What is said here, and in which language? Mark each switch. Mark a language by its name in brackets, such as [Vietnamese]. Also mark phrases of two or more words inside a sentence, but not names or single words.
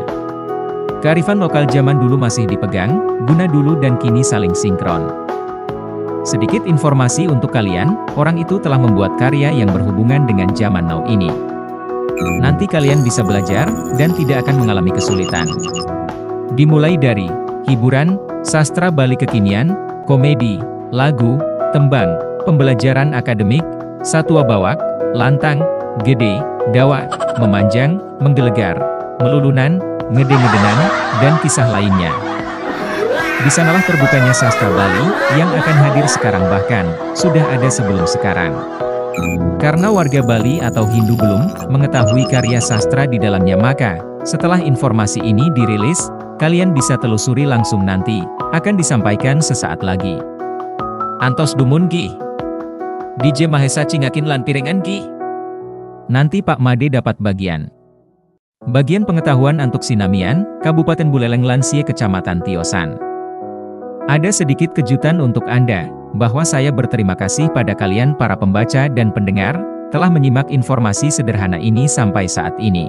[Indonesian] Kearifan lokal zaman dulu masih dipegang, guna dulu dan kini saling sinkron. Sedikit informasi untuk kalian, orang itu telah membuat karya yang berhubungan dengan zaman now ini. Nanti kalian bisa belajar, dan tidak akan mengalami kesulitan. Dimulai dari hiburan, sastra Bali kekinian, komedi, lagu, tembang, pembelajaran akademik, [Balinese] satwa bawak, lantang, gede, dawa, [Indonesian] memanjang, menggelegar, melulunan, ngede-ngedenan, dan kisah lainnya. Di sanalah terbukanya sastra Bali, yang akan hadir sekarang bahkan, sudah ada sebelum sekarang. Karena warga Bali atau Hindu belum mengetahui karya sastra di dalamnya, maka, setelah informasi ini dirilis, kalian bisa telusuri langsung nanti, akan disampaikan sesaat lagi. [Balinese] Antos dumun Ki. DJ Mahesa cingakin lan pirengan Ki. [Indonesian] Nanti Pak Made dapat bagian. Bagian pengetahuan untuk Sinamian, Kabupaten Buleleng Lansie Kecamatan Tiosan. Ada sedikit kejutan untuk Anda, bahwa saya berterima kasih pada kalian para pembaca dan pendengar, telah menyimak informasi sederhana ini sampai saat ini.